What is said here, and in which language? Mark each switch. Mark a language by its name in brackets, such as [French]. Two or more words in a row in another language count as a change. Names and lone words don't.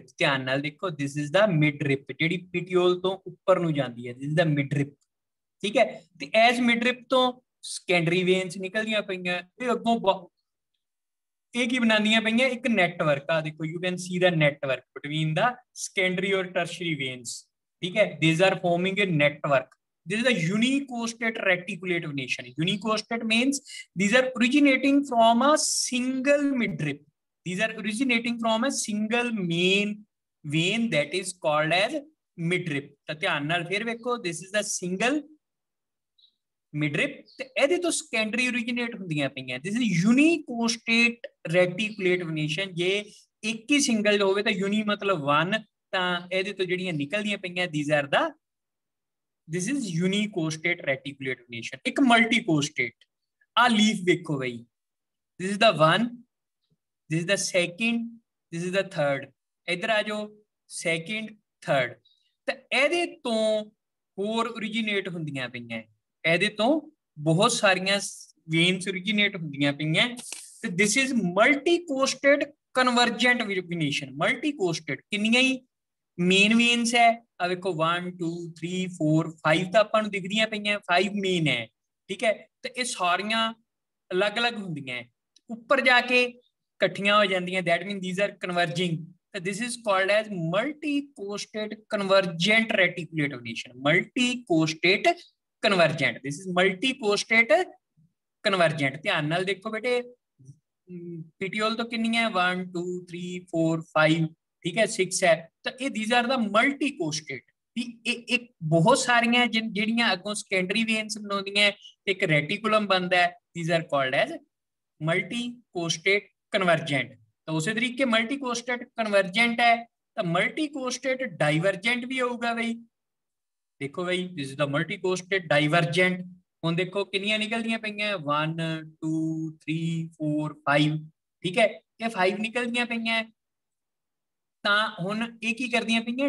[Punjabi] ਧਿਆਨ ਨਾਲ ਦੇਖੋ, [English] this is the midrib, [Punjabi] ਜਿਹੜੀ ਪੀਟੀਓਲ ਤੋਂ ਉੱਪਰ ਨੂੰ ਜਾਂਦੀ ਹੈ, [English] this is the midrib, [Punjabi] ਠੀਕ ਹੈ। ਤੇ ਐਜ਼ ਮਿਡਰਿਪ ਤੋਂ [English] secondary veins [Punjabi] ਨਿਕਲਦੀਆਂ ਪਈਆਂ, ਇਹ ਅੱਗੋਂ ਇਹ ਕੀ ਬਣਾਉਂਦੀਆਂ ਪਈਆਂ? ਇੱਕ ਨੈਟਵਰਕ ਆ, ਦੇਖੋ [English] you can see the network between the secondary and tertiary veins, [Punjabi] ਠੀਕ ਹੈ। [English] these are forming a network, this is a unicostate reticulate venation. Unicostate means these are originating from a single midrib, these are originating from a single main vein that is called as midrib। [Punjabi] ਤਾਂ ਧਿਆਨ ਨਾਲ ਫਿਰ ਵੇਖੋ, [English] this is the single midrib, [Punjabi] ਤੇ ਇਹਦੇ ਤੋਂ ਸੈਕੰਡਰੀ ਓਰੀਜਿਨੇਟ ਹੁੰਦੀਆਂ ਪਈਆਂ, [English] this is unicostate reticulate venation. [Punjabi] ਜੇ ਇੱਕ ਹੀ ਸਿੰਗਲ ਹੋਵੇ ਤਾਂ ਯੂਨੀ ਮਤਲਬ 1, ਤਾਂ ਇਹਦੇ ਤੋਂ ਜਿਹੜੀਆਂ ਨਿਕਲਦੀਆਂ ਪਈਆਂ [English] these are the, this is unicostate reticulate venation। [Punjabi] ਇੱਕ ਮਲਟੀਕੋਸਟੇਟ, ਆ ਲੀਫ ਵੇਖੋ ਬਈ, [English] this is the 1, this is the second, this is the third, [Punjabi] ਇਧਰ ਆ ਜਾਓ [English] second third, [Punjabi] ਤਾਂ ਇਹਦੇ ਤੋਂ ਹੋਰ ਓਰੀਜਿਨੇਟ ਹੁੰਦੀਆਂ ਪਈਆਂ, ਇਹਦੇ ਤੋਂ ਬਹੁਤ ਸਾਰੀਆਂ ਵੇਨਸ ਓਰੀਜਿਨੇਟ ਹੁੰਦੀਆਂ ਪਈਆਂ, ਤੇ [English] this is multicostate convergent venation. [Punjabi] ਮਲਟੀਕੋਸਟੇਟ ਕਿੰਨੀਆਂ ਹੀ [English] main veins [Punjabi] ਹੈ, ਆ ਵੇਖੋ 1 2 3 4 5 ਤਾਂ ਆਪਾਂ ਨੂੰ ਦਿਖਦੀਆਂ ਪਈਆਂ, 5 ਮੇਨ ਹੈ, ਠੀਕ ਹੈ। ਤੇ ਇਹ ਸਾਰੀਆਂ ਅਲੱਗ-ਅਲੱਗ ਹੁੰਦੀਆਂ, ਉੱਪਰ ਜਾ ਕੇ ਇਕੱਠੀਆਂ ਹੋ ਜਾਂਦੀਆਂ, [English] that mean these are converging, this is called as multi-costate convergent reticulate venation। multi-costate convergent, this is multi-costate convergent। [Punjabi] ਧਿਆਨ ਨਾਲ ਦੇਖੋ ਬੇਟੇ, ਪੀਟੀਓਲ ਤੋਂ ਕਿੰਨੀਆਂ? 1 2 3 4 5, ਠੀਕ ਹੈ, 6 ਹੈ, ਤਾਂ ਇਹ [English] these are the multi-costate। [Punjabi] ਇੱਕ ਬਹੁਤ ਸਾਰੀਆਂ ਜਿਹੜੀਆਂ ਅੱਗੋਂ [English] secondary veins [Punjabi] ਬਣਾਉਂਦੀਆਂ, ਇੱਕ ਰੈਟੀਕੂਲਮ ਬਣਦਾ, [English] these are called as multi-costate convergent। [Punjabi] ਤਾਂ ਉਸੇ ਤਰੀਕੇ [English] multicostate convergent [Punjabi] ਹੈ, ਤਾਂ [English] multicostate divergent [Punjabi] ਵੀ ਹੋਊਗਾ ਬਈ। ਦੇਖੋ ਬਈ, [English] this is the multicostate divergent. [Punjabi] ਹੁਣ ਦੇਖੋ ਕਿੰਨੀਆਂ ਨਿਕਲਦੀਆਂ ਪਈਆਂ, 1 2 3 4 5, ਠੀਕ ਹੈ, ਇਹ 5 ਨਿਕਲਦੀਆਂ ਪਈਆਂ, ਤਾਂ ਹੁਣ ਇਹ ਕੀ ਕਰਦੀਆਂ ਪਈਆਂ?